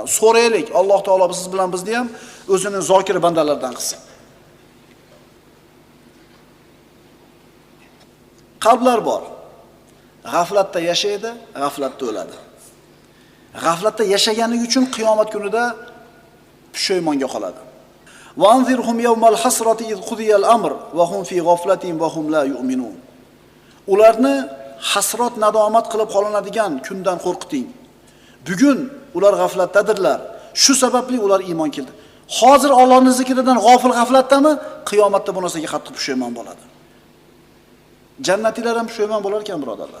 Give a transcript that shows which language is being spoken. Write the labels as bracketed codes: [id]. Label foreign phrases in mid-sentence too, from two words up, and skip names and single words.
[uz] So'raylik, Alloh taolo siz bilan bizni ham o'zining zokir bandalaridan qilsin. Qalblar bor. G'aflatda yashaydi, g'aflatda o'ladi. G'aflatda yashaganligi uchun qiyomat kunida pushaymonga qoladi. [ar] وأنذرهم يوم الحسرة إذ قضي الأمر وهم في غفلة وهم لا يؤمنون. [uz] Ularni hasrat nadomat qilib qolinadigan kundan qo'rqiting. Bugun ular g'aflatdadirlar. Shu sababli ular iymon keldi. Hozir Allohning zikridan g'ofil g'aflatdami? Qiyomatda bu narsaga qattiq pushaymon bo'ladi. Jannatilar ham pushaymon bo'lar ekan, birodarlar.